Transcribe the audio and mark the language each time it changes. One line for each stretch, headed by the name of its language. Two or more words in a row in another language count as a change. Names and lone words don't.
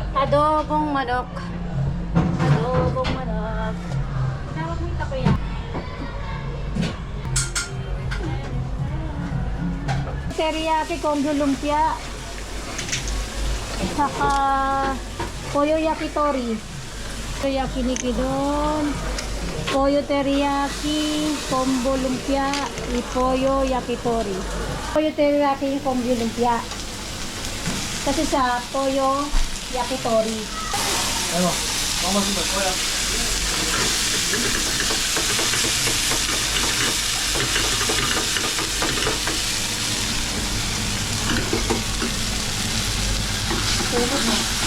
Filipino: Adobong manok. Adobong manok. Tawag mo yung takoya. Teriyaki combo lumpia. Saka Pollo Yakitori. Teriyaki nikidon. Pollo teriyaki combo lumpia. Pollo Yakitori. Pollo teriyaki combo lumpia. Kasi sa Pollo Yakitori. Ano? Baka masunod. Wala. Tulog mo.